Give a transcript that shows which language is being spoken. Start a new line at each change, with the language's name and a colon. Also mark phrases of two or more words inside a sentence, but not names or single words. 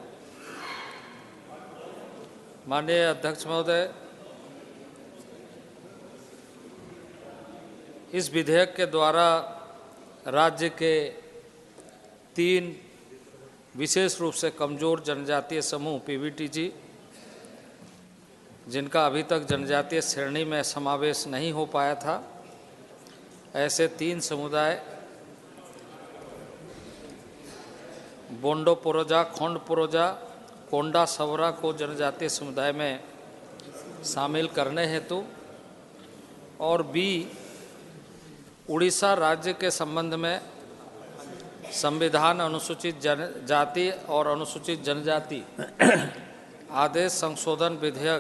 Hindi: माननीय अध्यक्ष महोदय, इस विधेयक के द्वारा राज्य के 3 विशेष रूप से कमजोर जनजातीय समूह पीवीटीजी, जिनका अभी तक जनजातीय श्रेणी में समावेश नहीं हो पाया था, ऐसे 3 समुदाय बोंडो पोरोजा, खोंड पोरोजा, कोंडा सवरा को जनजातीय समुदाय में शामिल करने हेतु, और बी उड़ीसा राज्य के संबंध में संविधान अनुसूचित जनजाति और अनुसूचित जनजाति आदेश संशोधन विधेयक